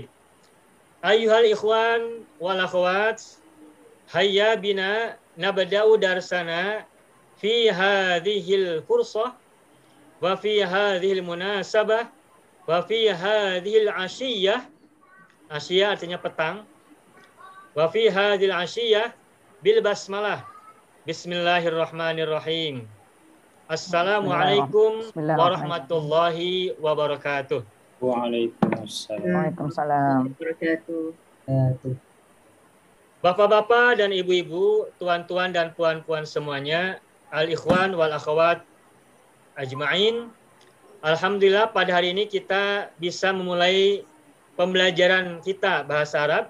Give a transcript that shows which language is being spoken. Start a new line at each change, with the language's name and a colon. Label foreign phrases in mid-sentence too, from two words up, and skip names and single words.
Arabic: أيها الإخوان والأخوات، هيا بنا نبدأ درسنا في هذه الفرصة وفي هذه المناسبة وفي هذه العشية.
Indonesian: Asyiyah artinya petang.
Arabic: وفي هذه العشية بالبسملة. بسم الله الرحمن الرحيم. السلام عليكم ورحمة الله وبركاته. Waalaikumsalam.
Indonesian: Bapak-bapak dan ibu-ibu, tuan-tuan dan puan-puan semuanya,
Arabic: الإخوان والأخوات أجمعين.
Indonesian: Alhamdulillah pada hari ini kita bisa memulai pembelajaran kita bahasa Arab.